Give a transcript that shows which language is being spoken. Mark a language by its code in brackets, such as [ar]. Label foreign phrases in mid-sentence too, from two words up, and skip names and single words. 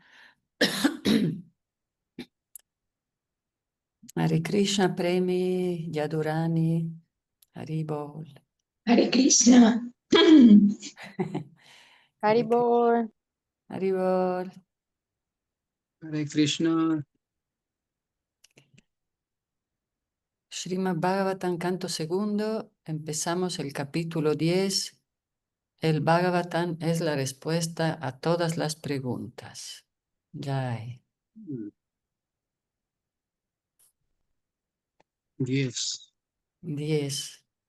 [sa] Hare Krishna Premi Yadurani Haribol. Hare Krishna. Haribol. Haribol. Hare Krishna. [es] Srimad Bhagavatam, canto segundo, empezamos el capítulo 10. El Bhagavatam es la respuesta a todas las preguntas. Jai. 10. 10.